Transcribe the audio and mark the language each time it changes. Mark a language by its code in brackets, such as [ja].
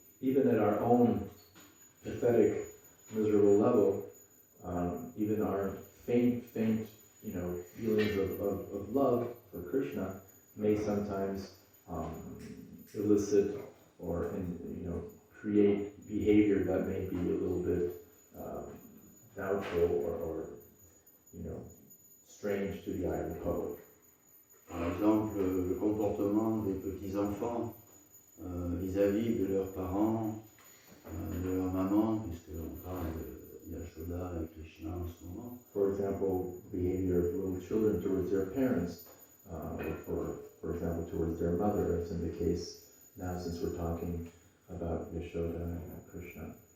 [en] Even at our own pathetic, miserable level, even our faint, feelings of love for Krishna may sometimes elicit or create behavior that may be a little bit doubtful or strange to the eye of the public. [fr] Par exemple, le comportement des petits-enfants vis-à-vis de leurs parents, de leur maman, puisqu'on parle de Yashoda et Krishna en ce moment. [en] For example, behavior of little children towards their parents, or for example, towards their mother, as in the case now since we're talking about Yashoda and Krishna.